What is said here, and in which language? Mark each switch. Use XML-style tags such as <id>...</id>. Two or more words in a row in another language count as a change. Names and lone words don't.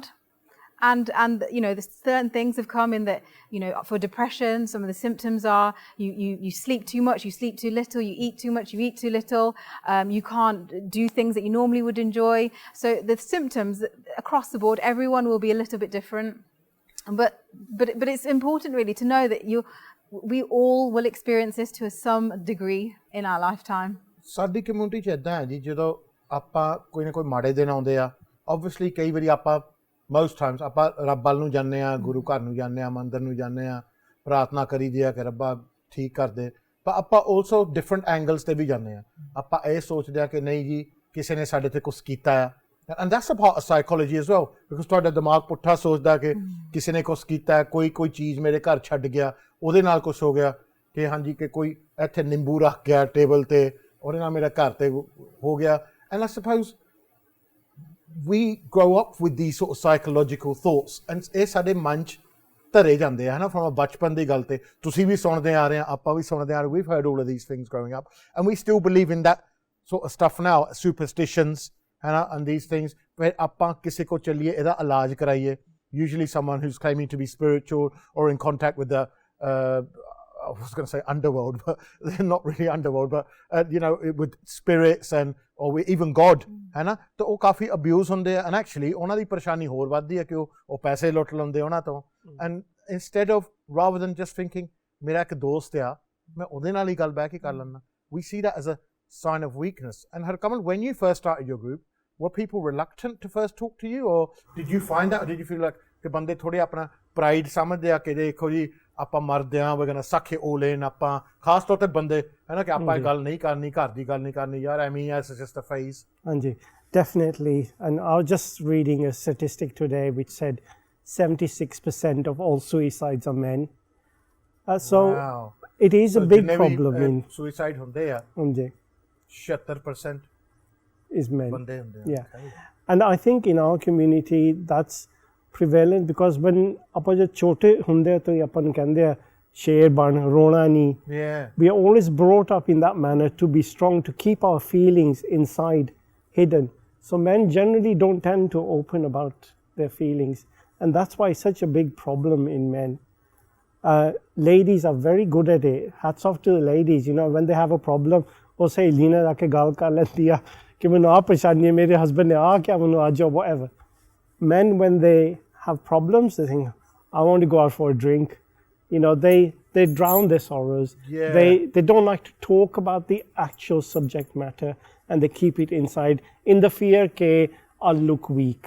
<en>And you know, the certain things have come in that, you know, for depression, some of the symptoms are you sleep too much, you sleep too little, you eat too much, you eat too little, you can't do things that you normally would enjoy. So the symptoms across the board, everyone will be a little bit different. But it's important really to know that we all will experience this to some degree in our lifetime.</en> <pa>ਸਾਡੀ ਕਮਿਊਨਿਟੀ 'ਚ ਇੱਦਾਂ ਹੈ ਜੀ, ਜਦੋਂ ਆਪਾਂ ਕੋਈ ਨਾ ਕੋਈ ਮਾੜੇ ਦਿਨ ਆਉਂਦੇ ਆ, obviously ਕਈ ਵਾਰੀ ਆਪਾਂ</pa> <en>most times</en> <pa>ਆਪਾਂ ਰੱਬ ਵੱਲ ਨੂੰ ਜਾਂਦੇ ਹਾਂ, ਗੁਰੂ ਘਰ ਨੂੰ ਜਾਂਦੇ ਹਾਂ, ਮੰਦਰ ਨੂੰ ਜਾਂਦੇ ਹਾਂ, ਪ੍ਰਾਰਥਨਾ ਕਰੀਦੀ ਆ ਕਿ ਰੱਬਾ ਠੀਕ ਕਰ ਦੇ, ਪਰ ਆਪਾਂ</pa> <en>also different angles</en> <pa>'ਤੇ ਵੀ ਜਾਂਦੇ ਹਾਂ. ਆਪਾਂ ਇਹ ਸੋਚਦੇ ਹਾਂ ਕਿ ਨਹੀਂ ਜੀ ਕਿਸੇ ਨੇ ਸਾਡੇ 'ਤੇ ਕੁਛ ਕੀਤਾ ਆ,</pa> <en>and that's a part of psychology as well, because</en> <pa>ਤੁਹਾਡਾ ਦਿਮਾਗ ਪੁੱਠਾ ਸੋਚਦਾ ਕਿ ਕਿਸੇ ਨੇ ਕੁਛ ਕੀਤਾ, ਕੋਈ ਚੀਜ਼ ਮੇਰੇ ਘਰ ਛੱਡ ਗਿਆ, ਉਹਦੇ ਨਾਲ ਕੁਛ ਹੋ ਗਿਆ, ਕਿ ਹਾਂਜੀ ਕਿ ਕੋਈ ਇੱਥੇ ਨਿੰਬੂ ਰੱਖ ਗਿਆ ਟੇਬਲ 'ਤੇ, ਉਹਦੇ ਨਾਲ ਮੇਰਾ ਘਰ 'ਤੇ ਹੋ ਗਿਆ.</pa> <en>And I suppose we grow up with these sort of psychological thoughts, and</en> <pa>ਇਹ ਸਾਡੇ ਮਨ 'ਚ ਧਰੇ ਜਾਂਦੇ ਆ, ਹੈ ਨਾ,</pa> <en>from a</en> <pa>ਬਚਪਨ ਦੀ ਗੱਲ 'ਤੇ. ਤੁਸੀਂ ਵੀ ਸੁਣਦੇ ਆ ਰਹੇ ਆ, ਆਪਾਂ ਵੀ ਸੁਣਦੇ ਆ ਰਹੇ,</pa> <en>we've heard all of these things growing up, and we still believe in that sort of stuff now, superstitions,</en> <pa>ਹੈ ਨਾ,</pa> <en>and these things.</en> <pa>ਫਿਰ ਆਪਾਂ ਕਿਸੇ ਕੋ ਚੱਲੀਏ, ਇਹਦਾ ਇਲਾਜ ਕਰਾਈਏ,</pa> <en>usually someone who's claiming to be spiritual or in contact with the I was going to say underworld, but they're not really underworld, but you know, with spirits or even God,</en> <hi>है ना, तो वो काफ़ी abuse</hi> <pa>ਹੁੰਦੇ ਆ,</pa> <en>and actually</en> <pa>ਉਹਨਾਂ ਦੀ ਪਰੇਸ਼ਾਨੀ ਹੋਰ ਵੱਧਦੀ ਹੈ ਕਿ ਉਹ ਪੈਸੇ ਲੁੱਟ ਲੈਂਦੇ ਉਹਨਾਂ ਤੋਂ.</pa> <en>And instead of, rather than just thinking</en> <pa>ਮੇਰਾ ਇੱਕ ਦੋਸਤ ਆ, ਮੈਂ ਉਹਦੇ ਨਾਲ ਹੀ ਗੱਲ ਬਹਿ ਕੇ ਕਰ ਲੈਂਦਾ,</pa> <en>we see that as a sign of weakness. And Harkamal, when you first started your group, were people reluctant to first talk to you, or did you find that, or did you feel like</en> <pa>ਕਿ ਬੰਦੇ ਥੋੜੇ ਆਪਣਾ ਪ੍ਰਾਈਡ ਸਮਝਦੇ ਆ ਕਿ ਦੇਖੋ ਜੀ ਆਪਾਂ ਮਰਦੇ ਆ,</pa> <en>we're going to suck it all in,</en> <pa>ਆਪਾਂ ਖਾਸ ਤੌਰ 'ਤੇ ਬੰਦੇ, ਹੈ ਨਾ, ਕਿ ਆਪਾਂ ਇਹ ਗੱਲ ਨਹੀਂ ਕਰਨੀ, ਘਰ ਦੀ ਗੱਲ ਨਹੀਂ ਕਰਨੀ, ਯਾਰ ਐਵੇਂ ਹੀ,</pa> <en>it's just a phase.</en> <pa>ਹਾਂਜੀ, definitely.</pa> <en>And I was just reading a statistic today which said 76% of all suicides are men. So wow. It is a big problem in</en> <pa>suicide ਹੁੰਦੇ ਆ, ਹਾਂਜੀ, 76%</pa> <en>is men.</en> <pa>ਬੰਦੇ ਹੁੰਦੇ ਆ.</pa> <en>Yeah. And I think in our community that's prevalent, because when</en> <pa>ਆਪਾਂ ਜਦ ਛੋਟੇ ਹੁੰਦੇ ਤਾਂ ਆਪਾਂ ਨੂੰ ਕਹਿੰਦੇ ਆ ਸ਼ੇਰ ਬਣ, ਰੋਣਾ ਨਹੀਂ.</pa> <en>We are always brought up in that manner to be strong, to keep our feelings inside, hidden. So men generally don't tend to open about their feelings, and that's why it's such a big problem in men. Ladies are very good at it. Hats off to the ladies, you know, when they have a problem,</en> <pa>ਉਹ ਸਹੇਲੀ ਨਾਲ ਆ ਕੇ ਗੱਲ ਕਰ ਲੈਂਦੀ ਆ ਕਿ ਮੈਨੂੰ ਆਹ ਪਰੇਸ਼ਾਨੀ ਹੈ, ਮੇਰੇ ਹਸਬੈਂਡ ਨੇ ਆਹ ਕਿਹਾ ਮੈਨੂੰ ਅੱਜ,</pa> <en>or whatever. Men, when they have problems, they think, I want to go out for a drink. You know, they drown their sorrows. Yeah. They don't like to talk about the actual subject matter, and they keep it inside in the fear that I'll look weak.</en>